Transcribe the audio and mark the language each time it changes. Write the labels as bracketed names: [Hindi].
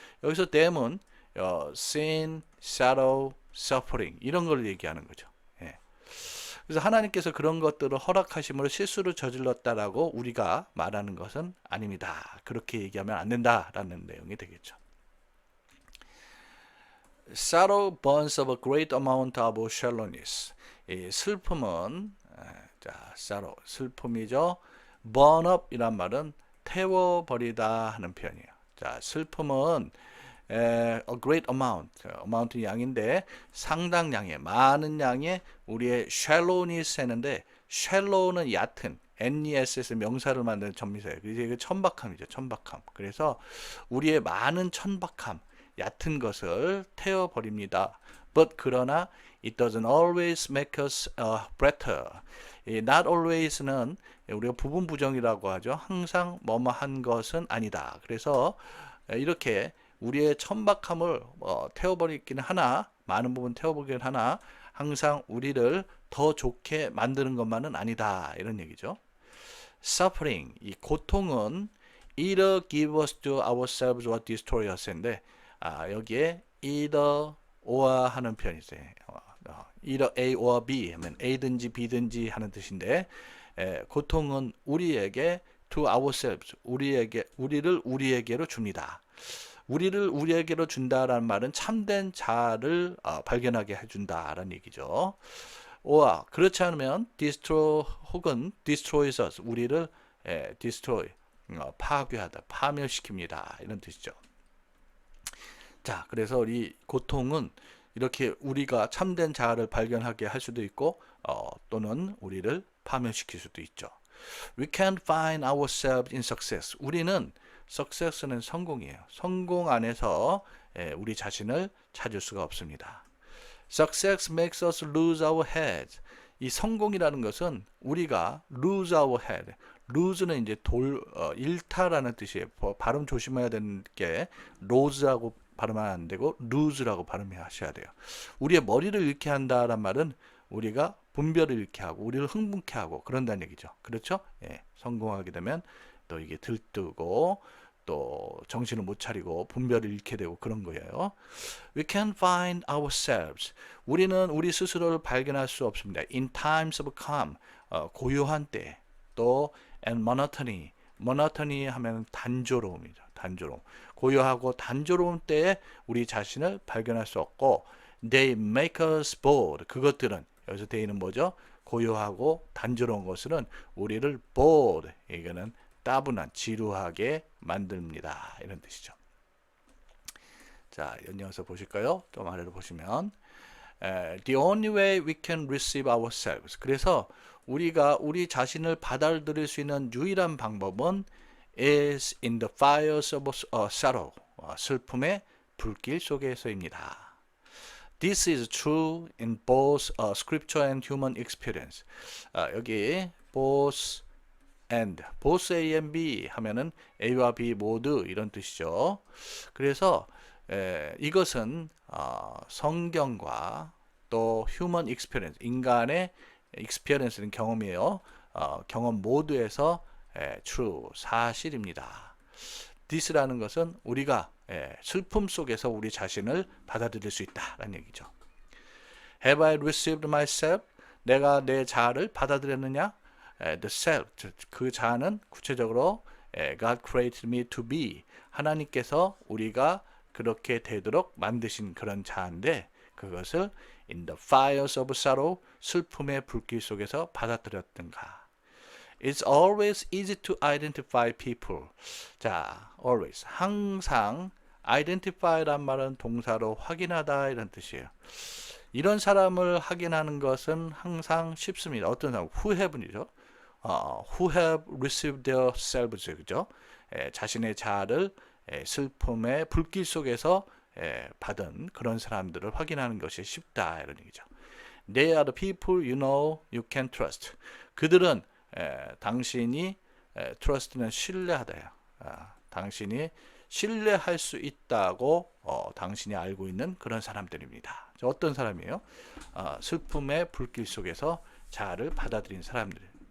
[Korean] 여기서 them은 sin, sorrow, suffering 이런 걸 얘기하는 거죠. 그래서 하나님께서 그런 것들을 허락하심으로 실수를 저질렀다라고 우리가 말하는 것은 아닙니다. 그렇게 얘기하면 안 된다라는 내용이 되겠죠. [English] Sorrow burns of a great amount of shallowness. [Korean] 이 슬픔은 sorrow 슬픔이죠. burn up 이란 말은 태워버리다 하는 표현이에요. 자, 슬픔은 a great amount, amount는 양인데 상당량의 많은 양의 우리의 shallowness 했는데 shallow는 얕은 NES에서 명사를 만드는 전미사예요. 그래서 이게 천박함이죠. 천박함. 그래서 우리의 많은 천박함, 얕은 것을 태워버립니다. [English] But 그러나 it doesn't always make us better. [Korean] 이 not always는 우리가 부분 부정이라고 하죠. 항상 뭐뭐한 것은 아니다. 그래서 이렇게 우리의 천박함을 태워버리긴 하나, 많은 부분 태워버리긴 하나, 항상 우리를 더 좋게 만드는 것만은 아니다. 이런 얘기죠. [English] Suffering, 이 고통은 either give us to ourselves or destroy us인데, 여기에 either or 하는 표현이 있어요. [Korean] either A or B 하면 A든지 B든지 하는 뜻인데, 고통은 우리에게 to ourselves, 우리를 우리에게로 줍니다. 우리를 우리에게로 준다라는 말은 참된 자아를 발견하게 해준다라는 얘기죠. or 그렇지 않으면 destroy 혹은 destroys us, 우리를 destroy, 파괴하다, 파멸시킵니다. 이런 뜻이죠. 자, 그래서 이 고통은 이렇게 우리가 참된 자아를 발견하게 할 수도 있고 또는 우리를 파멸시킬 수도 있죠. [English] We can't find ourselves in success. [Korean] 우리는 success는 성공이에요. 성공 안에서 우리 자신을 찾을 수가 없습니다. [English] Success makes us lose our heads. [Korean] 이 성공이라는 것은 우리가 lose our head. lose는 이제 잃다라는 뜻이에요. 발음 조심해야 되는 게 lose라고 발음하면 안 되고 lose라고 발음하셔야 돼요. 우리의 머리를 잃게 한다란 말은 우리가 분별을 잃게 하고 우리를 흥분케 하고 그런다는 얘기죠. 그렇죠? 예, 성공하게 되면 또 이게 들뜨고 또 정신을 못 차리고 분별을 잃게 되고 그런 거예요. [English] We can't find ourselves. [Korean] 우리는 우리 스스로를 발견할 수 없습니다. [English] In times of calm, 고요한 때, 또 and monotony, monotony 하면 단조로움이죠. [Korean] 단조로움. 고요하고 단조로운 때에 우리 자신을 발견할 수 없고, they make us bored. 그것들은 여기서 they는 뭐죠? 고요하고 단조로운 것들은 우리를 bored. 이거는 따분한, 지루하게 만듭니다. 이런 뜻이죠. 자, 연이어서 보실까요? [English] 좀 아래로 보시면 The only way we can receive ourselves. [Korean] 그래서 우리가 우리 자신을 받아들일 수 있는 유일한 방법은 is in the fires of sorrow. 슬픔의 불길 속에서입니다. [English] This is true in both scripture and human experience. [Korean] 여기 both and, both A and B 하면은 A와 B 모두 이런 뜻이죠. 그래서 이것은 성경과 또 human experience, 인간의 experience는 경험이에요. 경험 모두에서 true, 사실입니다. this라는 것은 우리가 슬픔 속에서 우리 자신을 받아들일 수 있다라는 얘기죠. [English] Have I received myself? [Korean] 내가 내 자아를 받아들였느냐? The self, 그 자아는 구체적으로 God created me to be, 하나님께서 우리가 그렇게 되도록 만드신 그런 자아인데 그것을 in the fires of sorrow, 슬픔의 불길 속에서 받아들였던가. [English] It's always easy to identify people. [Korean] 자, always, 항상, identify란 말은 동사로 확인하다 이런 뜻이에요. 이런 사람을 확인하는 것은 항상 쉽습니다. 어떤 사람, who have이죠. [English] who have received their selves, 그죠? [Korean] 자신의 자아를 슬픔의 불길 속에서 받은 그런 사람들을 확인하는 것이 쉽다 이런 얘기죠. [English] They are the people you know you can trust. [Korean] 그들은 당신이 trust는 신뢰하다요. 당신이 신뢰할 수 있다고 당신이 알고 있는 그런 사람들입니다. 어떤 사람이에요? 슬픔의 불길 속에서 자아를 받아들인 사람들.